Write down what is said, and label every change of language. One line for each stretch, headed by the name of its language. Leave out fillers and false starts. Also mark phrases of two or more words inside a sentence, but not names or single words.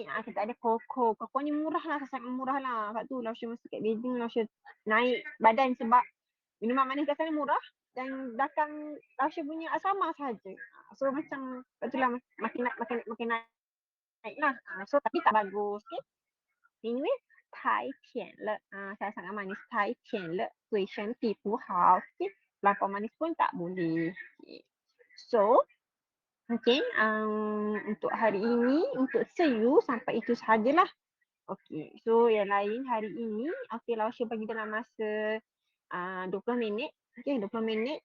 Malay: Kita ada Coco. Coco ni murah lah, sangat murah lah. Sebab tu Laosha masa kat Beijing, Laosha naik badan sebab minuman manis kat sana murah dan belakang Laosha punya asrama sahaja. So macam itulah makin naik lah. So tapi tak bagus. Okay. Anyway,
Chinese: 太甜了.
Malay: Saya sangat manis.
Chinese: 太甜了. 对身体不好.
Malay: Okay. Lapar manis pun tak boleh. Okay. So, okay. Untuk hari ini, untuk Seyu sampai itu sahajalah. Okay. So, yang lain hari ini, okay, Laosha bagi dalam masa 20 minit. Okay, 20 minit.